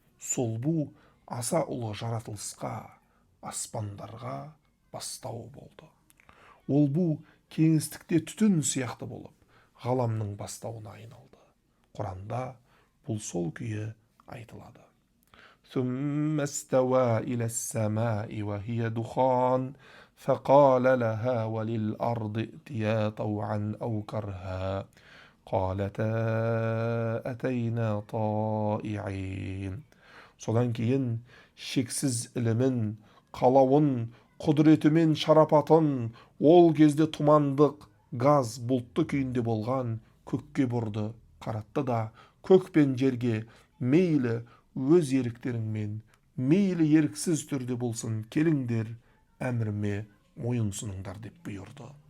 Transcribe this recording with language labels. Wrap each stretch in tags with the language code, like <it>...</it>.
<kk>Сол бу аса ұлы жаратылысқа, аспандарға бастау болды. Ол бу кеңістікте түтін сияқты болып, ғаламның бастауына айналды. Құранда бұл сол күйі айтылады.</kk> <ar>ثم استوى إلى السماء وهي دخان فقال لها وللأرض ائتيا طوعا أو كرها قالتا أتينا طائعين.</ar> <kk>Содан кейін шексіз ілімін, қалауын, құдіретімен шарапатын ол кезде тұмандық, газ, бұлтты күйінде болған көкке бұрды, қаратты да көк пен жерге мейлі өз еріктеріңмен, мейлі еріксіз түрде болсын, келіңдер, әміріме мойынсұныңдар деп бұйырды.</kk>